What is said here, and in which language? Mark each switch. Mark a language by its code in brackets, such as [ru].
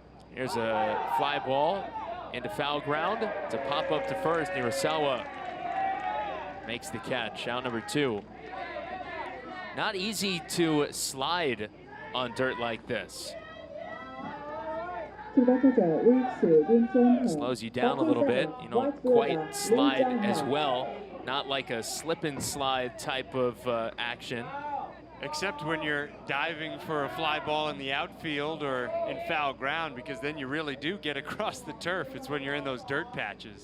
[en] Here's a fly ball into foul ground. It's a pop up to first. Nirasawa makes the catch. Out number 2. Not easy to slide on dirt like this. [ko] 출발타자 우익수 윤정호. [en] Slows you down a little bit. You don't quite slide as well. not like a slip and slide type of action. Except when you're diving for a fly ball in the outfield or in foul ground, because then you really do get across the turf. It's when you're in those dirt patches.